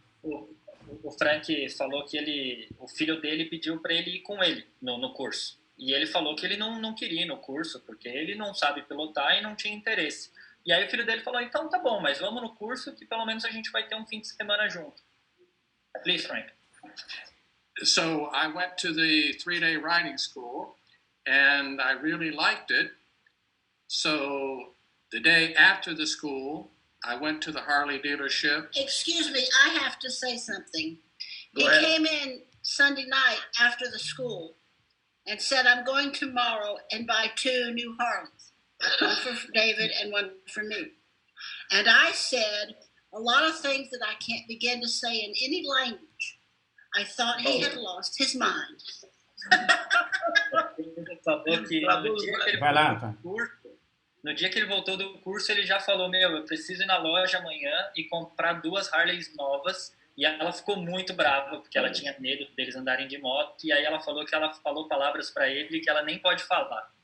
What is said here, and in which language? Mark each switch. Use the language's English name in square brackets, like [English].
[Portuguese] O Frank falou que o filho dele pediu para ele ir com ele no curso. E ele falou que ele não queria ir no curso, porque ele não sabe pilotar e não tinha interesse. E aí o filho dele falou, então tá bom, mas vamos no curso que pelo menos a gente vai ter um fim de semana junto. [English] Please, Frank. So I went to the 3-day riding school, and I really liked it. So the day after the school, I went to the Harley dealership. Excuse me, I have to say something. Go He ahead. came in Sunday night after the school and said, "I'm going tomorrow and buy 2 new Harleys, one for David and one for me." And I said a lot of things that I can't begin to say in any language. I thought he had lost his mind. [Portuguese] Ele falou que Vai lá, Antônio. no dia que ele voltou do curso, ele já falou, eu preciso ir na loja amanhã e comprar 2 Harleys novas, E ela ficou muito brava, porque ela tinha medo deles andarem de moto, e aí ela falou que ela falou palavras para ele que ela nem pode falar.